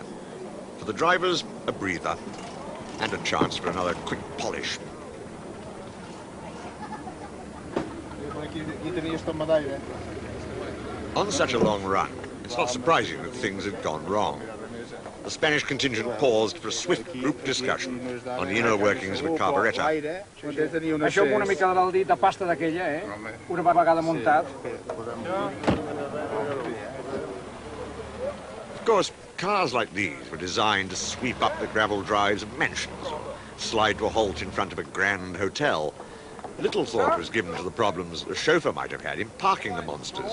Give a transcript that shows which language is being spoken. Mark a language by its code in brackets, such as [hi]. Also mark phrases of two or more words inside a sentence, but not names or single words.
[en] For the drivers, a breather and a chance for another quick polish. On such a long run, it's not surprising that things had gone wrong. The Spanish contingent paused for a swift group discussion on the inner workings of a carburettor. [ca] Això amb una mica de l'aldit de pasta d'aquella, una vegada muntat. [en] Of course, cars like these were designed to sweep up the gravel drives of mansions or slide to a halt in front of a grand hotel. Little thought was given to the problems the chauffeur might have had in parking the monsters.